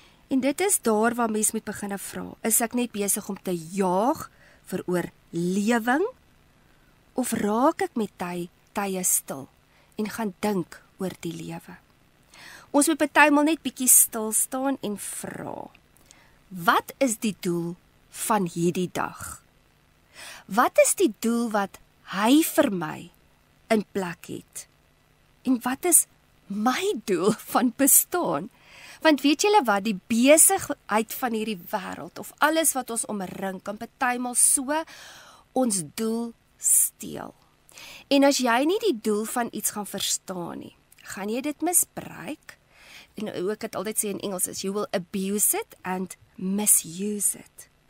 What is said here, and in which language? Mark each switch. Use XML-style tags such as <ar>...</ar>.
<af>En dit is daar waar mens moet begin vra, is ek net besig om te jaag vir oorlewing, of raak ek met tye stil en gaan dink oor die lewe? Ons moet partymal net bietjie stil staan en vra, wat is die doel van hierdie dag? Wat is die doel wat hy vir my in plek het? En wat is my doel van bestaan? Want weet julle wat, die besigheid van hierdie wêreld of alles wat ons omring kan partymal so ons doel steel. En as jy nie die doel van iets gaan verstaan nie, gaan jy dit misbruik. En ook het altyd sê in Engels is,</af> <en>you will abuse it and misuse it.</en>